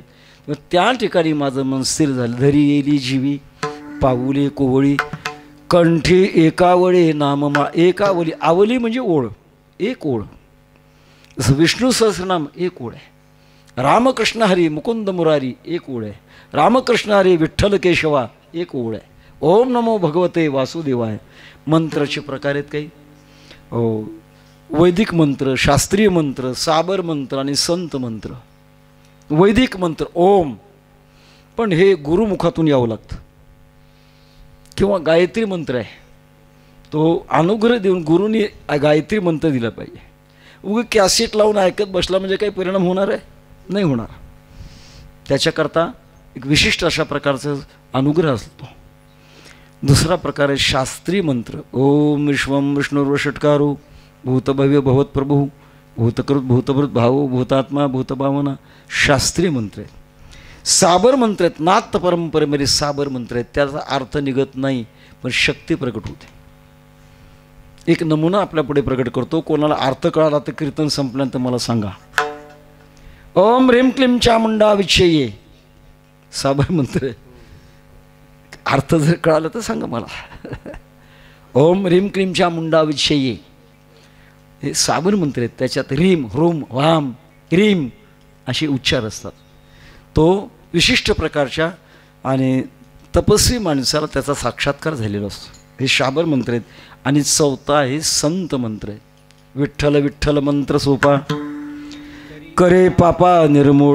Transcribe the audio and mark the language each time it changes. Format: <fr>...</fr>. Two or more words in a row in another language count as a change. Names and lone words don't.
<mr>त्या ठिकाणी माझं मन स्थिर झालं. धरी येली जीवी पाऊले कोवळी कंठी एकावळे नाममा. एकावली, आवली म्हणजे ओळ, एक ओळ. जसं विष्णू सहस्रनाम एक ओळ आहे. रामकृष्ण हरी मुकुंद मुरारी एक ओळ आहे. रामकृष्ण हरी विठ्ठल केशवा एक ओळ आहे.</mr> <sa>ओम नमो भगवते वासुदेवाय.</sa> <mr>मंत्राचे प्रकार आहेत काही, वैदिक मंत्र, शास्त्रीय मंत्र, साबर मंत्र आणि संत मंत्र. वैदिक मंत्र ओम, पण हे गुरुमुखातून यावं लागतं. किंवा गायत्री मंत्र आहे, तो अनुग्रह देऊन गुरुनी गायत्री मंत्र दिला पाहिजे. उगी कॅसेट लावून ऐकत बसला म्हणजे काही परिणाम होणार आहे? नाही होणार. त्याच्याकरता एक विशिष्ट अशा प्रकारचा अनुग्रह असतो. दुसरा प्रकार आहे शास्त्रीय मंत्र.</mr> <sa>ओम विश्वम विष्णुर्वषटकारो भूतभव्य भवत्प्रभू भूतकृत भूतभृत भावो भूतात्मा भूतभावना.</sa> <mr>शास्त्रीय मंत्र आहेत. साबर मंत्र आहेत, नाथ परंपरेमध्ये साबर मंत्र आहेत. त्याचा अर्थ निघत नाही पण शक्ती प्रकट होते. एक नमुना आपल्या पुढे प्रकट करतो. कोणाला अर्थ कळाला तर कीर्तन संपल्यानंतर मला सांगा.</mr> <sa>ओम ह्रीम क्लीम चामुंडा विच्छये,</sa> <mr>साबर मंत्र आहे. अर्थ जर कळाला तर सांगा मला.</mr> <sa>ओम ह्रीम क्लीम चामुंडा विच्छये,</sa> <mr>हे साबर मंत्र आहेत. त्याच्यात ह्रीम ह्रूम वाम ह्रीम असे उच्चार असतात. तो विशिष्ट प्रकारच्या आणि तपस्वी माणसाला त्याचा साक्षात्कार झालेला असतो. हे शाबर मंत्र आहेत. आणि चौथा आहे संत मंत्र आहे. विठ्ठल विठ्ठल मंत्र सोपा करे पापा निर्मूळ.</mr>